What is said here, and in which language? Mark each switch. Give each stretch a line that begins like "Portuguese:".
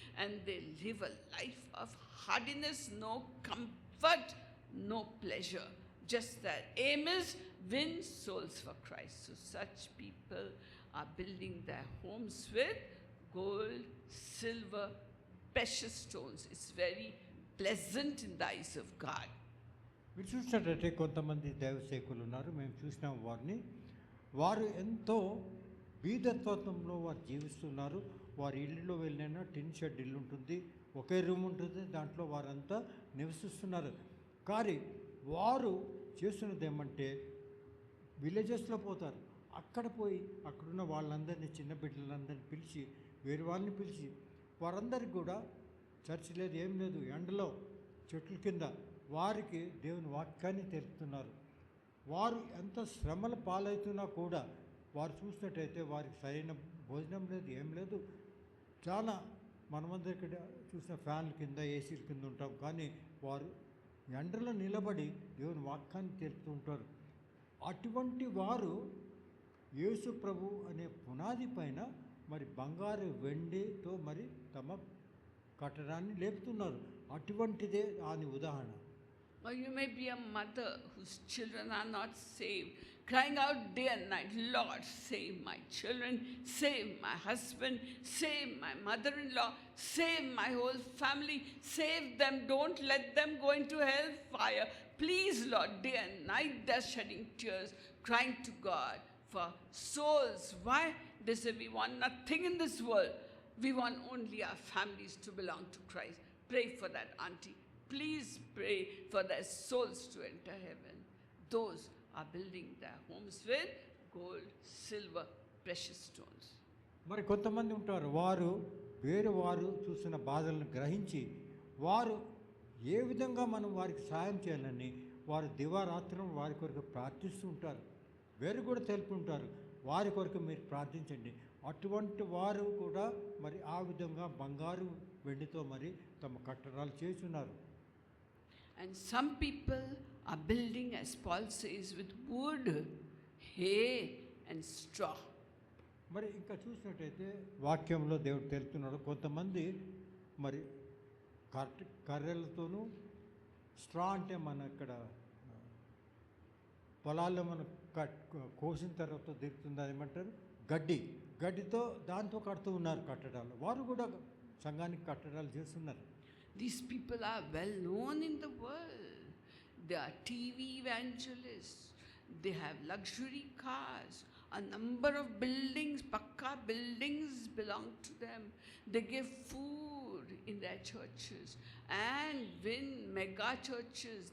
English: And they live a life of hardiness, no comfort, no pleasure. Just their aim is win souls for Christ. So such people are building their homes with gold, silver, precious stones. It's very pleasant in the eyes of God.
Telugu: మీరు చూసినట్టయితే కొంతమంది దైవ సేవకులు ఉన్నారు, మేము చూసినాం వారిని. వారు ఎంతో బీదత్వంలో వారు జీవిస్తున్నారు. వారి ఇల్లులో వెళ్ళినా టిన్ షెడ్ ఇల్లు ఉంటుంది, ఒకే రూమ్ ఉంటుంది, దాంట్లో వారంతా నివసిస్తున్నారు. కానీ వారు చేస్తున్నది ఏమంటే విలేజెస్లో పోతారు. అక్కడ పోయి అక్కడున్న వాళ్ళందరినీ, చిన్న బిడ్డలందరినీ పిలిచి, వేరే వాళ్ళని పిలిచి, వారందరికీ కూడా చర్చ్ లేదు, ఏం లేదు, ఎండలో చెట్ల కింద వారికి దేవుని వాక్యాన్ని తెలుపుతున్నారు. వారు ఎంత శ్రమల పాలవుతున్నా కూడా వారు చూసినట్టయితే వారికి సరైన భోజనం లేదు, ఏం లేదు. చాలా మనమందరం ఇక్కడ చూసిన ఫ్యాన్ల కింద, ఏసీల కింద ఉంటాం. కానీ వారు ఎండలో నిలబడి దేవుని వాక్యాన్ని తెలుపుతూ ఉంటారు. అటువంటి వారు యేసు ప్రభు అనే పునాది పైన మరి బంగారు వెండితో మరి తమ కట్టడాన్ని లేపుతున్నారు. అటువంటిదే దాని ఉదాహరణ.
English: Or you may be a mother whose children are not saved, crying out day and night, Lord, save my children, save my husband, save my mother-in-law, save my whole family, save them, don't let them go into hellfire. Please, Lord, day and night they're shedding tears, crying to God for souls. Why? They say, we want nothing in this world. We want only our families to belong to Christ. Pray for that auntie. Please pray for their souls to enter heaven. Those are building their homes with gold, silver, precious stones.
Telugu: మరి కొంతమంది ఉంటారు, వారు వేరే వారు చూసిన బాధలను గ్రహించి వారు ఏ విధంగా మనం వారికి సాయం చేయాలని వారు దివారాత్రం వారి కొరకు ప్రార్థిస్తూ ఉంటారు. వేరు కూడా తెలుపుంటారు, వారి కొరకు మీరు ప్రార్థించండి. అటువంటి వారు కూడా మరి ఆ విధంగా బంగారు వెండితో మరి తమ కట్టడాలు చేస్తున్నారు.
English: And some people are building, as Paul says, with wood, hay and straw.
Telugu: మరి ఇంకా చూసినట్టయితే వాక్యంలో దేవుడు తెలుపుతున్నాడు, కొంతమంది మరి కర్రలతోనూ, స్ట్రా అంటే మన ఇక్కడ పొలాల్లో మనం కోసిన తర్వాత దిగుతుంది, ఏమంటారు, గడ్డితో దాంతో కడుతూ ఉన్నారు కట్టడాలు. వారు కూడా సంఘానికి కట్టడాలు చేస్తున్నారు.
English: These people are well known in the world. They are TV evangelists. They have luxury cars. A number of buildings, pakka buildings belong to them. They give food in their churches and win mega churches.